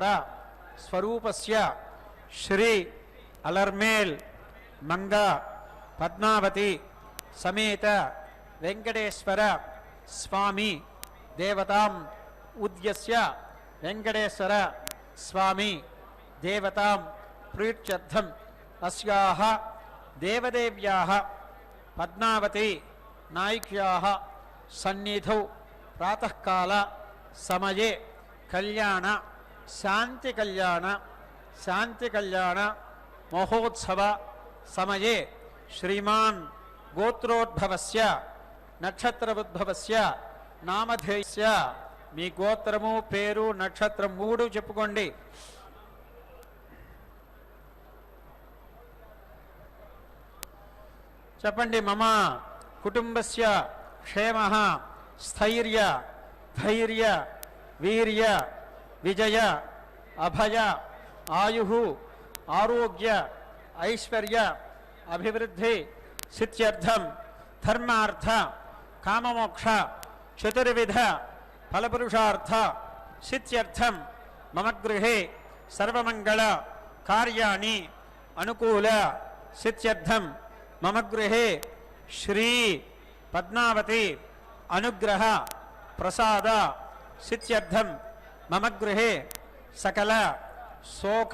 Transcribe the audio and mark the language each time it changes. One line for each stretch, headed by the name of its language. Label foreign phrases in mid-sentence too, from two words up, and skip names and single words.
Sanskrit: स्वरूपस्य श्री अलर्मेल मंग पद्मावती समेत वेंकटेश्वर स्वामी देवताम् उद्यस्य वेंकटेश्वर स्वामी देवतां प्रीत्यर्थम् अस्याः देवदेव्याः पद्मावती नायिक्याः सन्निधौ प्रातःकाल समये कल्याण शांति कल्याण महोत्सव समये श्रीमान् गोत्रोद्भवस्य नक्षत्रोद्भवस्य नामधेयस्य
Telugu: మీ గోత్రము పేరు నక్షత్రం మూడు చెప్పుకోండి. చెప్పండి.
Sanskrit: మమ కుటుంబస్య క్షేమః స్థైర్య ధైర్య వీర్య విజయ అభయ ఆయుః ఆరోగ్య ఐశ్వర్య అభివృద్ధి సిద్ధ్యర్థం ధర్మార్థ కామమోక్ష చతుర్విధ फलपुरुषार्थ सिद्ध्यर्थम मम गृहे सर्वमंगल कार्याणि अनुकूल सिद्ध्यर्थम मम गृहे श्री पद्मावती अनुग्रह प्रसाद सिद्ध्यर्थम मम गृहे सकल शोक